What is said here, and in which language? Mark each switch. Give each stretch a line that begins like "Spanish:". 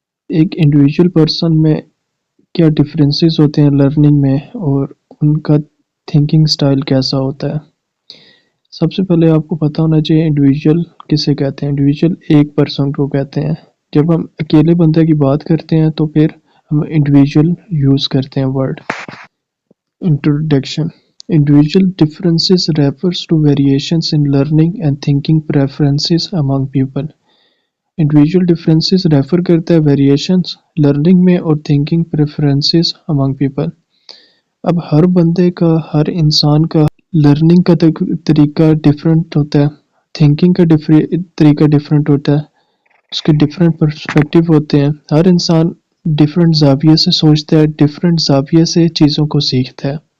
Urdu: ایک individual person میں کیا ڈفرینسز ہوتے ہیں لرننگ میں اور ان کا تھنکنگ سٹائل کیسا ہوتا ہے. سب سے پہلے آپ کو پتہ ہونا چاہیے انڈیویجول کسے کہتے ہیں. انڈیویجول ایک پرسن کو کہتے ہیں. جب ہم اکیلے بندے کی بات کرتے ہیں تو پھر ہم انڈیویجول یوز کرتے ہیں word. Introduction.
English: Individual differences refers to variations in learning and thinking preferences among people. Individual differences refer
Urdu: کرتا ہے
English: variations learning
Urdu: میں اور
English: thinking preferences among people.
Urdu: اب ہر بندے کا ہر انسان کا لرننگ کا طریقہ ڈفرینٹ ہوتا ہے, تھنکنگ کا طریقہ ڈفرینٹ ہوتا ہے, اس کے ڈفرینٹ پرسپیکٹیو ہوتے ہیں. ہر انسان ڈفرینٹ زاویے سے سوچتا ہے, ڈفرینٹ زاویے سے چیزوں کو سیکھتا ہے.